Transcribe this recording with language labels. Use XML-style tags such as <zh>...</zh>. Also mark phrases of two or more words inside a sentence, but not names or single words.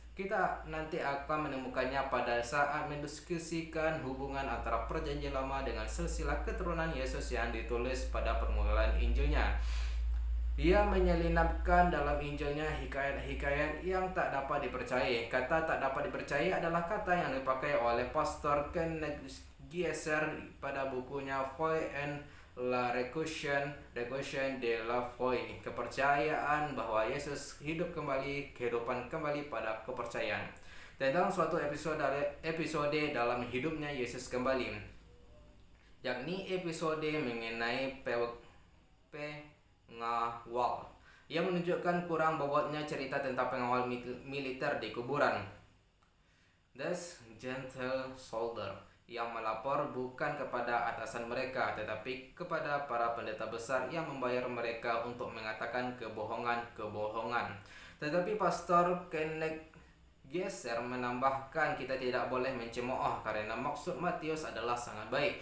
<id>Kita nanti akan menemukannya pada saat mendiskusikan hubungan antara Perjanjian Lama dengan silsilah keturunan Yesus yang ditulis pada permulaan Injilnya. Ia menyelinapkan dalam Injilnya hikayat-hikayat yang tak dapat dipercayai. Kata tak dapat dipercayai adalah kata yang dipakai oleh Pastor Kenneth Gieser pada bukunya Foi en la Resurrection de la Foi, kepercayaan bahwa Yesus hidup kembali, kehidupan kembali pada kepercayaan, tentang suatu episode dalam hidupnya Yesus kembali, yakni episode mengenai pengawal. Ia menunjukkan kurang bobotnya cerita tentang pengawal militer di kuburan.</id> <en>This gentle soldier</en> <id>yang melapor bukan kepada atasan mereka, tetapi kepada para pendeta besar yang membayar mereka untuk mengatakan kebohongan-kebohongan. Tetapi Pastor Kenneth Gieser menambahkan, kita tidak boleh mencemooh karena maksud Matius adalah sangat baik.</id>